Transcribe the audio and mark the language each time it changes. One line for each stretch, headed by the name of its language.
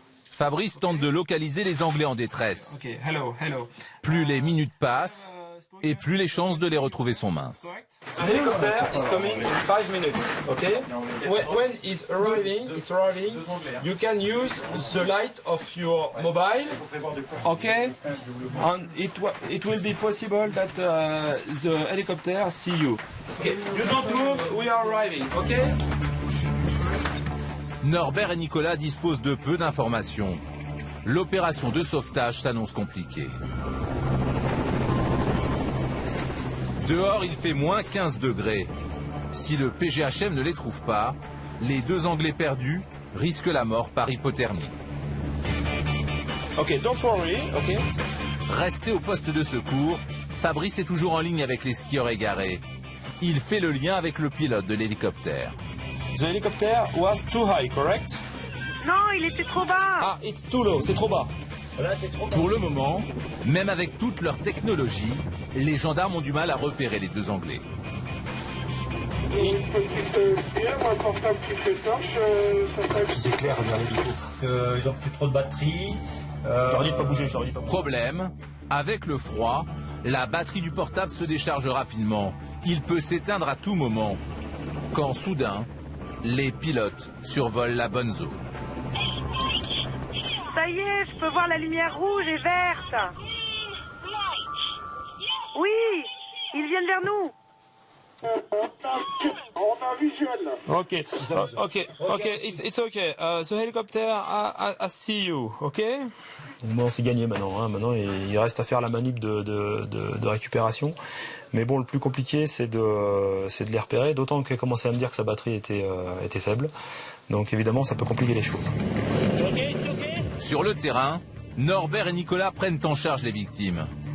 French: Fabrice tente de localiser les Anglais en détresse.
English: Okay, hello.
French: Plus les minutes passent, et plus les chances de les retrouver sont minces.
English: The helicopter is coming in 5 minutes, okay? When it's arriving, you can use the light of your mobile, okay? And it will be possible that the helicopter see you. Okay, you don't move, we are arriving, okay?
French: Norbert et Nicolas disposent de peu d'informations. L'opération de sauvetage s'annonce compliquée. Dehors, il fait moins 15 degrés. Si le PGHM ne les trouve pas, les 2 Anglais perdus risquent la mort par hypothermie.
English: Ok, don't worry, ok.
French: Resté au poste de secours, Fabrice est toujours en ligne avec les skieurs égarés. Il fait le lien avec le pilote de l'hélicoptère.
English: The helicopter was too high, correct?
French: Non, il était trop bas.
English: Ah, it's too low,
French: c'est trop bas. Pour le moment, même avec toute leur technologie, les gendarmes ont du mal à repérer les 2 Anglais. Une petite pierre, un portable qui fait torche, C'est clair, regardez du coup. Ils ont plus trop de batterie. Je leur dis de pas bouger, Problème, avec le froid, la batterie du portable se décharge rapidement. Il peut s'éteindre à tout moment. Quand soudain, les pilotes survolent la bonne zone. Ça y est, je peux voir la lumière rouge et verte. Oui, ils viennent vers nous. On a visuel.
English: Okay, it's okay. The helicopter, I see you, okay?
French: Bon, c'est gagné maintenant. Hein. Maintenant, il reste à faire la manip de récupération. Mais bon, le plus compliqué, c'est de les repérer. D'autant qu'elle commençait à me dire que sa batterie était faible. Donc évidemment, ça peut compliquer les choses. Sur le terrain, Norbert et Nicolas prennent en charge les victimes.